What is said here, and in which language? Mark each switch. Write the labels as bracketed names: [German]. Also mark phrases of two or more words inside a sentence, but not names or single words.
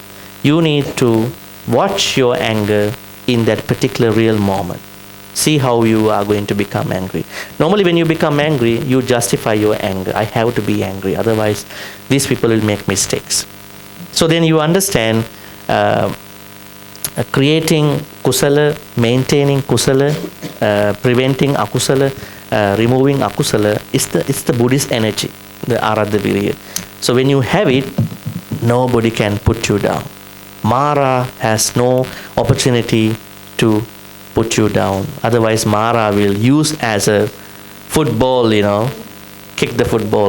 [English] You need to watch your anger in that particular real moment. See how you are going to become angry. Normally when you become angry, you justify your anger. I have to be angry, otherwise these people will make mistakes. So then you understand creating kusala, maintaining kusala, preventing akusala, removing akusala it's the Buddhist energy, the [Pali] aradha virya. [English] So when you have it, nobody can put you down. Mara has no opportunity to put you down. Otherwise Mara will use as a football, kick the football.